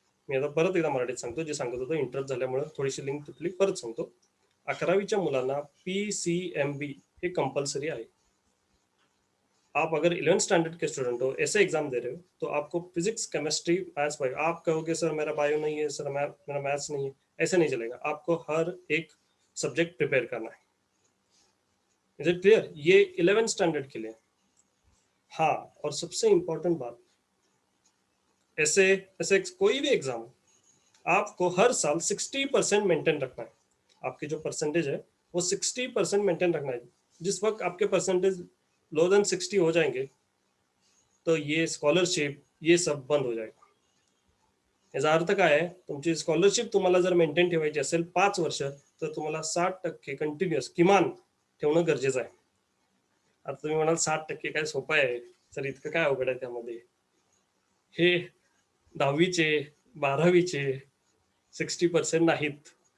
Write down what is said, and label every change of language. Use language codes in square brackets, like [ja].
[mr] मी आता परत एकदा मराठीत सांगतो, जे सांगत होतो इंटरप्ट झाल्यामुळे थोडीशी लिंक तुटली, परत सांगतो. 11वीच्या मुलांना PCMB हे कंपल्सरी आहे. [hi] आप अगर 11th स्टैंडर्ड के स्टूडेंट हो, ऐसे एग्जाम दे रहे हो, तो आपको फिजिक्स, केमिस्ट्री, मैथ्स, बायो, आप कहोगे सर मेरा बायो नहीं है, सर मेरा मैथ्स नहीं है, ऐसे नहीं चलेगा. आपको हर एक सब्जेक्ट प्रिपेयर करना है. [en] Is it clear? [hi] ये 11th स्टैंडर्ड के लिए. हाँ, और सबसे इंपॉर्टेंट बात, ऐसे ऐसे कोई भी एग्जाम आपको हर साल 60% मेंटेन रखना है. आपकी जो परसेंटेज है वो 60% मेंटेन रखना है. जिस वक्त आपके परसेंटेज लो देन 60 हो जाएंगे तो ये स्कॉलरशिप ये सब बंद हो जाएगा. [mr] याचा अर्थ काय आहे, तुमची स्कॉलरशिप तुम्हाला जर मेंटेन ठेवायची असेल 5 वर्ष, तर तुम्हाला 60% कंटिन्युअस किमान ठेवणं गरजेचं आहे. आता तुम्ही म्हणाल 60% काय सोपं आहे सर, इतकं काय अवघड आहे त्यामध्ये? हे 10वीचे 12वीचे 60% नाहीत.